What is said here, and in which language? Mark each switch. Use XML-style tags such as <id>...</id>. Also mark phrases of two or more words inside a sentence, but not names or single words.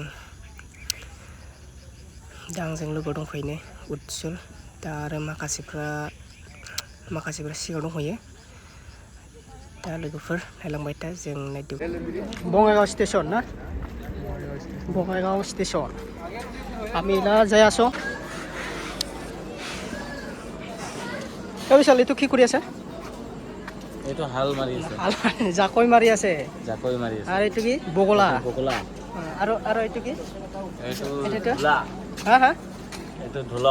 <brx>दा आंजों लोगो दंफैनो उज्जल दा आरो माखासेफ्रा सिगाङाव दंफैयो दा लोगोफोर नायलांबाय दा जों नाइट डिउटि बङाइगाव स्टेशन ना बङाइगाव स्टेशन</brx> <as>আমি না যাই আছো বিশাল এইটো কি কৰি আছে এইটো হাল মাৰি আছে জাকৈ মাৰি আছে জাকৈ মাৰি আছে আৰু এইটো কি বগলা বগলা আৰু এইটো কি এইটো ঢোলা ঢোলা হা হা এইটো ঢোলক</as>